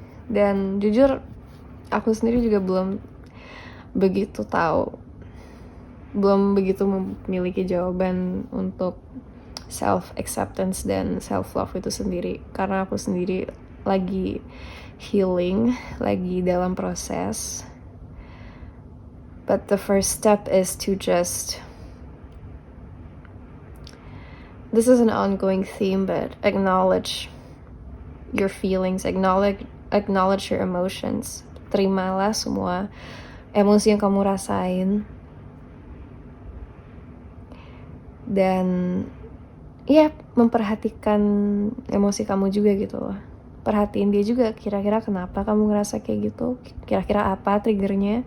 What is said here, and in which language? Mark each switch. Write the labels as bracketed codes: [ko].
[id] Dan jujur aku sendiri juga belum begitu memiliki jawaban untuk self acceptance dan self love itu sendiri, karena aku sendiri lagi healing, lagi dalam proses. [en] But the first step is to just, this is an ongoing theme, but acknowledge your feelings, acknowledge your emotions. [id] Terimalah semua emosi yang kamu rasain, dan ya memperhatikan emosi kamu juga gitu loh. Perhatiin dia juga, kira-kira kenapa kamu ngerasa kayak gitu, kira-kira apa triggernya.